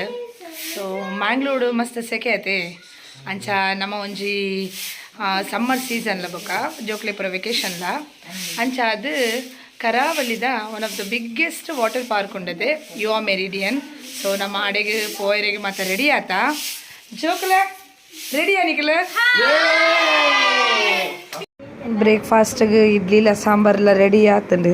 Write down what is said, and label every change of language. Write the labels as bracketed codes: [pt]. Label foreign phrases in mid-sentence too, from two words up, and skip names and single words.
[tcy] ಸೊ ಮ್ಯಾಂಗ್ಳೂರು ಮಸ್ತ್ ಸೆಕೆ ಐತೆ ಅಂಚ ನಮ್ಮ ಒಂಜಿ [en] summer seasonಲ [tcy] ಬೊಕ ಜೋಕ್ಲೆ ಪೂರ ವೆಕೇಷನ್ಲ ಅಂಚ ಅದು ಕರಾವಳಿದ [en] one of the biggest water park [tcy] ಉಂಡದೆ ಯುವಾ ಮೆರಿಡಿಯನ್. ಸೊ ನಮ್ಮ ಅಡೆಗೆ ಪೋಯರೆಗೆ ಮಾತ್ರ ರೆಡಿ ಆತ ಜೋಕ್ಲ ರೆಡಿ ಅನಿಕಲ ಬ್ರೇಕ್ಫಾಸ್ಟ್ಗೆ ಇಡ್ಲಿಲ ಸಾಂಬಾರ್ಲ ರೆಡಿ ಆತಂಡು.